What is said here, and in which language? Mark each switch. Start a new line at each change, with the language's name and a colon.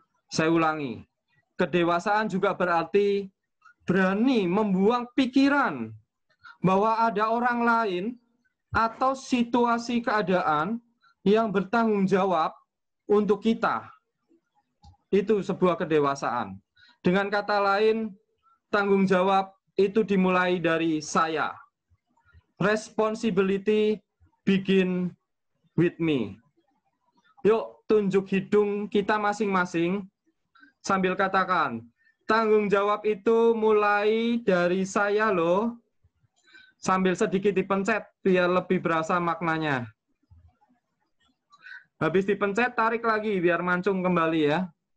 Indonesian: Saya ulangi, kedewasaan juga berarti berani membuang pikiran bahwa ada orang lain atau situasi keadaan yang bertanggung jawab untuk kita. Itu sebuah kedewasaan. Dengan kata lain, tanggung jawab itu dimulai dari saya.
English: Responsibility begin with me.
Indonesian: Yuk, tunjuk hidung kita masing-masing sambil katakan, tanggung jawab itu mulai dari saya loh. Sambil sedikit dipencet biar lebih berasa maknanya. Habis dipencet, tarik lagi biar mancung kembali ya.